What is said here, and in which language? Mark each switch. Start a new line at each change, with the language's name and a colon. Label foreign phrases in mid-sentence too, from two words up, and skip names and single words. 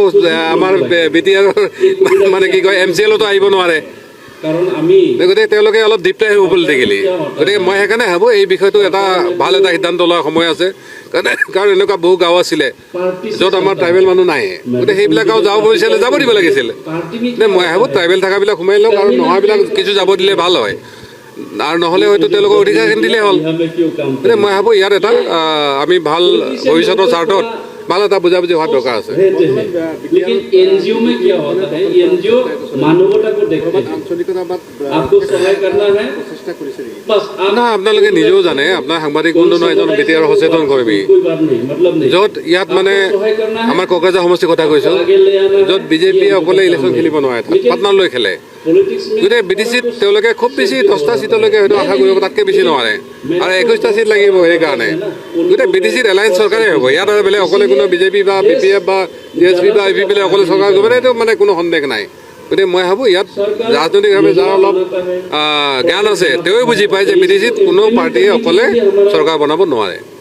Assamese: আমাৰ BTR মানে কি কয় MCLতো আহিব নোৱাৰে গতিকে তেওঁলোকে অলপ ডিপ্ৰাই হ'ব পলিটিকেলি গতিকে মই সেইকাৰণে ভাবোঁ এই বিষয়টো এটা ভাল এটা সিদ্ধান্ত লোৱাৰ সময় আছে কাৰণ এনেকুৱা বহু গাঁও আছিলে য'ত আমাৰ ট্ৰাইবেল মানুহ নাই গতিকে সেইবিলাক গাঁও যাব বিচাৰিলে যাব দিব লাগিছিল মই ভাবোঁ ট্ৰাইবেল থকাবিলাক সোমাই লওক আৰু নোহোৱাবিলাক কিছু যাব দিলে ভাল হয় আৰু নহ'লে হয়তো তেওঁলোকৰ অধিকাৰখিনি দিলেই হ'ল গতিকে মই ভাবোঁ ইয়াত এটা আমি ভাল ভৱিষ্যতৰ স্বাৰ্থত ভাল এটা বুজাবুজি হোৱাৰ দৰকাৰ আছে
Hindi: NGO में क्या होता है NGO मानवता को देखते हैं आपको सहाय करना है बस
Assamese: না আপোনালোকে নিজেও জানে আপোনাৰ সাংবাদিক বন্ধু এজন BTR সচেতন কৰ্মী য'ত ইয়াত মানে আমাৰ কোকৰাঝাৰ সমষ্টিৰ কথা কৈছোঁ য'ত বিজেপিয়ে অকলে ইলেকশ্যন খেলিব নোৱাৰে পাটনালৈ খেলে গতিকে BTCত তেওঁলোকে খুব বেছি 10টা ছিটলৈকে হয়তো আশা কৰিব তাতকৈ বেছি নোৱাৰে আৰু 21টা ছিট লাগিব সেইকাৰণে গতিকে BTCত এলায়েন্স চৰকাৰে হ'ব ইয়াত আৰু বেলেগ অকলে কোনো বিজেপি বা BPF বা DSP বা IPP অকলে চৰকাৰ কৰিব এইটো মানে কোনো সন্দেহ নাই গতিকে মই ভাবোঁ ইয়াত ৰাজনৈতিকভাৱে যাৰ অলপ জ্ঞান আছে তেওঁৱে বুজি পায় যে BTCত কোনো পাৰ্টীয়ে অকলে চৰকাৰ বনাব নোৱাৰে